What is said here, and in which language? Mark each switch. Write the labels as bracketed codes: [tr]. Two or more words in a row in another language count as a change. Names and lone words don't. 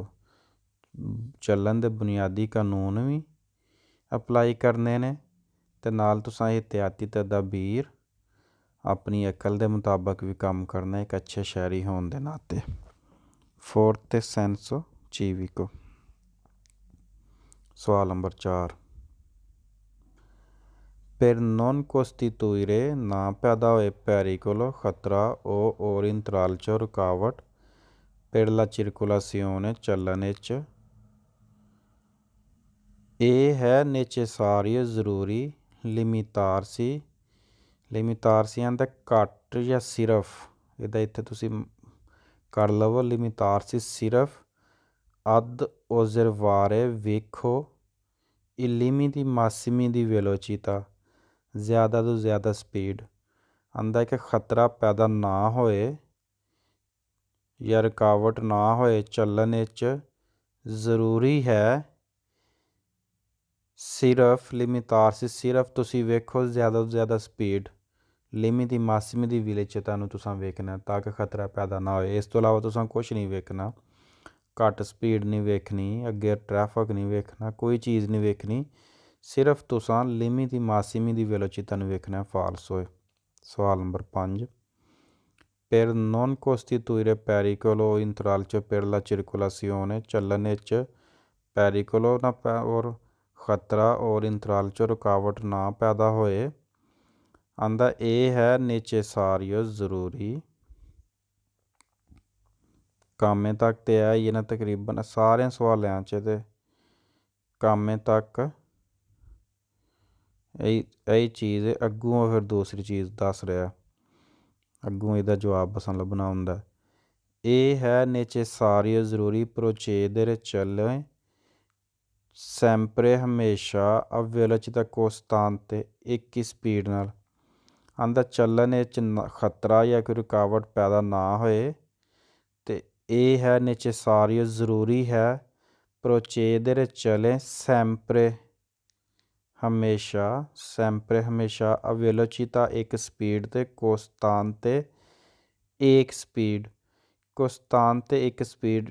[pa] ਚੱਲਣ ਦੇ ਬੁਨਿਆਦੀ ਕਾਨੂੰਨ ਵੀ ਅਪਲਾਈ ਕਰਨੇ ਨੇ ਅਤੇ ਨਾਲ ਤੁਸੀਂ ਇਹਤਿਆਤੀ ਤਦਾਬੀਰ ਆਪਣੀ ਅਕਲ ਦੇ ਮੁਤਾਬਕ ਵੀ ਕੰਮ ਕਰਨਾ ਇੱਕ ਅੱਛੇ ਸ਼ਹਿਰੀ ਹੋਣ ਦੇ ਨਾਤੇ। [it] forte senso civico. [pa] ਸਵਾਲ ਨੰਬਰ 4, [it] per non costituire [pa] ਨਾ ਪੈਦਾ ਹੋਏ pericolo ਖਤਰਾ o or intralcio ਰੁਕਾਵਟ [it] per la circolazione [pa] ਚੱਲਣ ਵਿੱਚ ਇਹ ਹੈ necessario ਜ਼ਰੂਰੀ [it] limitarsi, limitarsi [pa] ਆਂਦਾ ਘੱਟ ਜਾਂ ਸਿਰਫ, ਇਹਦਾ ਇੱਥੇ ਤੁਸੀਂ ਕਰ ਲਵੋ limitarsi ਸਿਰਫ [it] ad osservare [pa] ਵੇਖੋ [it] il limiti massimi di velocità [pa] ਜ਼ਿਆਦਾ ਤੋਂ ਜ਼ਿਆਦਾ ਸਪੀਡ। ਆਂਦਾ ਕਿ ਖਤਰਾ ਪੈਦਾ ਨਾ ਹੋਏ ਜਾਂ ਰੁਕਾਵਟ ਨਾ ਹੋਏ ਚੱਲਣ ਵਿੱਚ ਜ਼ਰੂਰੀ ਹੈ ਸਿਰਫ ਲਿਮਿਤਾਰਸੀ, ਸਿਰਫ ਤੁਸੀਂ ਵੇਖੋ ਜ਼ਿਆਦਾ ਤੋਂ ਜ਼ਿਆਦਾ ਸਪੀਡ, [it] limiti massimi di velocità [pa] ਨੂੰ ਤੁਸੀਂ ਵੇਖਣਾ ਤਾਂ ਕਿ ਖਤਰਾ ਪੈਦਾ ਨਾ ਹੋਏ। ਇਸ ਤੋਂ ਇਲਾਵਾ ਤੁਸੀਂ ਕੁਛ ਨਹੀਂ ਵੇਖਣਾ, ਘੱਟ ਸਪੀਡ ਨਹੀਂ ਵੇਖਣੀ, ਅੱਗੇ ਟ੍ਰੈਫਿਕ ਨਹੀਂ ਵੇਖਣਾ, ਕੋਈ ਚੀਜ਼ ਨਹੀਂ ਵੇਖਣੀ, ਸਿਰਫ ਤੁਸੀਂ [it] limiti massimi di velocità [pa] ਨੂੰ ਵੇਖਣਾ ਫਾਲਸ ਹੋਏ। ਸਵਾਲ ਨੰਬਰ 5, [it] per non costituire pericolo intralcio per la circolazione [pa] ਚੱਲਣ ਵਿੱਚ pericolo ਨਾ ਔਰ ਖਤਰਾ ਔਰ ਇੰਤਰਾਲਚੋ ਰੁਕਾਵਟ ਨਾ ਪੈਦਾ ਹੋਏ। ਆਂਦਾ ਇਹ ਹੈ necessario ਜ਼ਰੂਰੀ। ਕਾਮੇ ਤੱਕ ਤੇ ਹੈ ਹੀ ਨਾ ਤਕਰੀਬਨ ਸਾਰਿਆਂ ਸਵਾਲਾਂ 'ਚ ਤੇ ਕਾਮੇ ਤੱਕ ਇਹ ਚੀਜ਼ ਅੱਗੋਂ ਫਿਰ ਦੂਸਰੀ ਚੀਜ਼ ਦੱਸ ਰਿਹਾ, ਅੱਗੋਂ ਇਹਦਾ ਜਵਾਬ ਬਸਣ ਲੱਭਣਾ ਹੁੰਦਾ। ਇਹ ਹੈ necessario ਜ਼ਰੂਰੀ procedere ਚੱਲੇ sempre ਹਮੇਸ਼ਾ [it] a velocità costante [pa] ਇੱਕ ਹੀ ਸਪੀਡ ਨਾਲ। ਆਂਦਾ ਚੱਲਣ ਵਿੱਚ ਖਤਰਾ ਜਾਂ ਕੋਈ ਰੁਕਾਵਟ ਪੈਦਾ ਨਾ ਹੋਏ ਅਤੇ ਇਹ ਹੈ necessario ਜ਼ਰੂਰੀ ਹੈ procedere ਚੱਲੇ sempre ਹਮੇਸ਼ਾ, sempre ਹਮੇਸ਼ਾ [it] a velocità [pa] ਇੱਕ ਸਪੀਡ 'ਤੇ costante ਇੱਕ ਸਪੀਡ, costante ਇੱਕ ਸਪੀਡ।